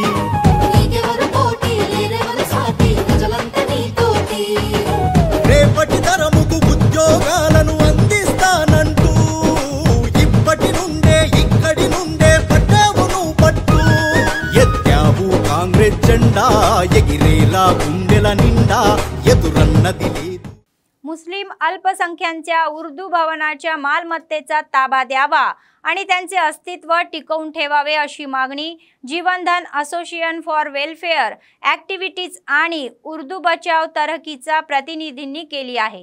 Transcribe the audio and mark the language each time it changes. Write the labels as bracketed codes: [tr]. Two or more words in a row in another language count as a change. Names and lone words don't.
[te] రేపటి తరముకు ఉద్యోగాలను అందిస్తానంటూ ఇప్పటి నుండే ఇక్కడి నుండే పట్టావు నువ్వు పట్టు ఎత్తావు కాంగ్రెస్ జెండా ఎగిరేలా గుండెల నిండా ఎదురన్నది లేదు। [mr] मुस्लिम अल्पसंख्यांच्या उर्दू भवनाच्या मालमत्तेचा ताबा द्यावा आणि त्यांचे अस्तित्व टिकवून ठेवावे अशी मागणी जीवनधन असोसिएशन फॉर वेलफेअर ॲक्टिव्हिटीज आणि उर्दू बचाव तरहकीचा प्रतिनिधींनी केली आहे।